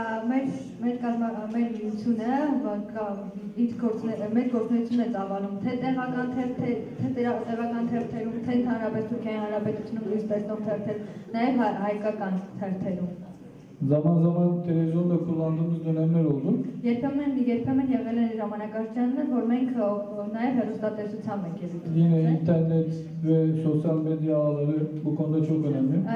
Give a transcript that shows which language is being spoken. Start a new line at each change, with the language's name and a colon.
Armenian: Մեր միությունը իր գործունեությունն է ծավալում թե տեղական թերթերում, թե ընդհանրապես Թուրքիայի Հանրապետությունում լույս տեսնող թերթեր, նաև հայկական թերթերում։
Turkish: Zaman zaman televizyonda kullandığımız dönemler oldu.
Armenian: Երբեմն եղել են ժամանակաշրջաններ, որ մենք նաև հեռուստատեսությամբ ենք ելույթ։
Turkish: Yine internet ve sosyal medya ağları bu konuda çok önemli.